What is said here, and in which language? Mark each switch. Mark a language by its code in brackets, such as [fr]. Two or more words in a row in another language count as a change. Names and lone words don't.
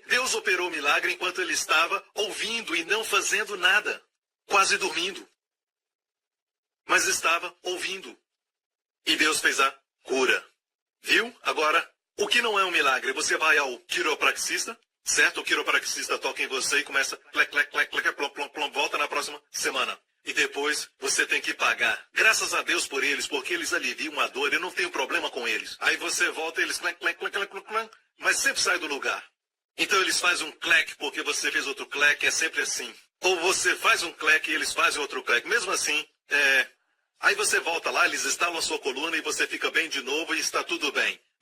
[pt] Deus operou milagre enquanto ele estava ouvindo e não fazendo nada. Quase dormindo. Mas estava ouvindo. E Deus fez a cura. Viu? Agora... O que não é um milagre? Você vai ao quiropraxista, certo? O quiropraxista toca em você e começa clec, clec, clec, clec, plom, plom, plom, volta na próxima semana. E depois você tem que pagar. Graças a Deus por eles, porque eles aliviam a dor, eu não tenho problema com eles. Aí você volta e eles clec, clec, clec, clec, clec, mas sempre sai do lugar. Então eles fazem um clec porque você fez outro clec, é sempre assim. Ou você faz um clec e eles fazem outro clec. Mesmo assim, aí você volta lá, eles instalam a sua coluna e você fica bem de novo e está tudo bem.